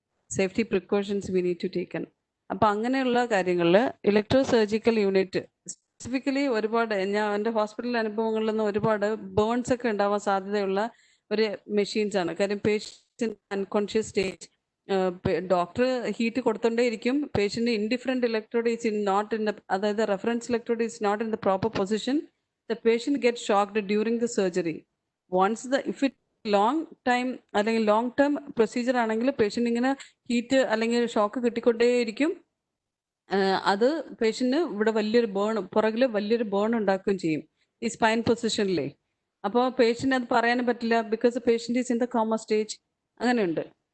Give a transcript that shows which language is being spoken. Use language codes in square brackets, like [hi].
[en] Safety precautions we need to taken. [ml] അപ്പം അങ്ങനെയുള്ള കാര്യങ്ങളിൽ ഇലക്ട്രോ സർജിക്കൽ യൂണിറ്റ് സ്പെസിഫിക്കലി ഒരുപാട് എൻ്റെ ഹോസ്പിറ്റൽ അനുഭവങ്ങളിൽ നിന്ന് ഒരുപാട് ബേൺസ് ഒക്കെ ഉണ്ടാവാൻ സാധ്യതയുള്ള ഒരു മെഷീൻസ് ആണ്. കാര്യം patient unconscious stage, doctor heat കൊടുത്തോണ്ടേ ഇരിക്കും. [en] patient indifferent electrode is not in the, [ml] അതായത് [en] Reference electrode is not in the proper position. The patient gets shocked during the surgery. If it long time [ml] അല്ലെങ്കിൽ long term procedure ആണെങ്കിൽ patient ഇങ്ങനെ heat അല്ലെങ്കിൽ shock കിട്ടിക്കൊണ്ടേയിരിക്കും. അത് പേഷ്യന്റിന് ഇവിടെ വലിയൊരു പുറകിൽ വലിയൊരു ബേൺ ഉണ്ടാക്കുകയും ചെയ്യും ഈ സ്പൈൻ പൊസിഷനിലേ. അപ്പോൾ പേഷ്യന്റ് അത് പറയാനും പറ്റില്ല, [en] Because patient is in the coma stage. [ml] അങ്ങനെയുണ്ട്.